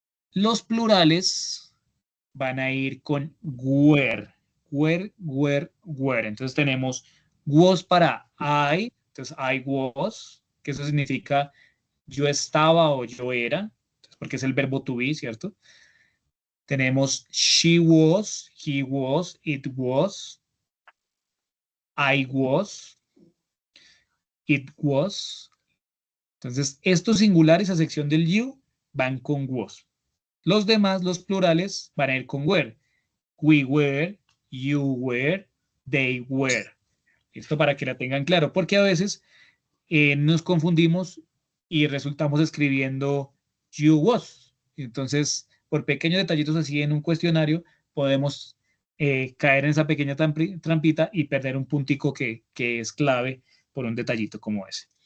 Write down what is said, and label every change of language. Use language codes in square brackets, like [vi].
[es] Los plurales van a ir con were. Were. Entonces tenemos was para I. Entonces I was, que eso significa yo estaba o yo era, porque es el verbo to be, ¿cierto? [en] Tenemos she was, he was, it was, I was, it was. [es] Entonces, estos singulares a sección del you van con was. Los demás, los plurales, van a ir con were. [en] We were, you were, they were. [es] Esto para que la tengan claro, porque a veces nos confundimos y resultamos escribiendo you was. Entonces, por pequeños detallitos así en un cuestionario, podemos caer en esa pequeña trampita y perder un puntico que es clave por un detallito como ese.